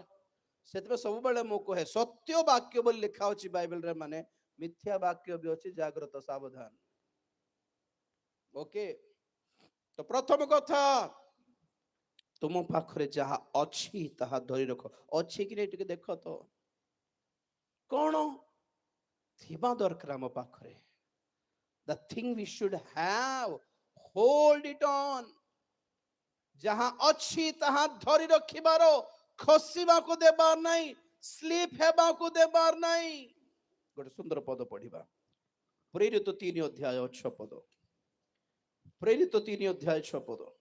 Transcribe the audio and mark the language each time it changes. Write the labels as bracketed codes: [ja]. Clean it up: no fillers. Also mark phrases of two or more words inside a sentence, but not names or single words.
[or] ସେଥିପାଇଁ ସବୁବେଳେ ମୁଁ କହେ ସତ୍ୟ ବାକ୍ୟ ବୋଲି ଲେଖା ଅଛି ବାଇବେଲରେ, ମାନେ ମିଥ୍ୟା ବାକ୍ୟ ବି ଅଛି, ଜାଗ୍ରତ ସାବଧାନ। ଓକେ। ତ ପ୍ରଥମ କଥା, ତୁମ ପାଖରେ ଯାହା ଅଛି ତାହା ଧରି ରଖ। ଅଛି କି ନାହିଁ ଟିକେ ଦେଖ ତ, କଣ ଥିବା ଦରକାର ଆମ ପାଖରେ? [en] The thing we should have, hold it on. [or] ଯାହା ଅଛି ତାହା ଧରି ରଖିବାର, ଖସିବାକୁ ଦେବାର ନାହିଁ, ସ୍ଲିପ ହେବାକୁ ଦେବାର ନାହିଁ। ଗୋଟେ ସୁନ୍ଦର ପଦ ପଢିବା, ପ୍ରେରିତ 3 ଅଧ୍ୟାୟ 6 ପଦ। ପ୍ରେରିତ 3 ଅଧ୍ୟାୟ 6 ପଦ।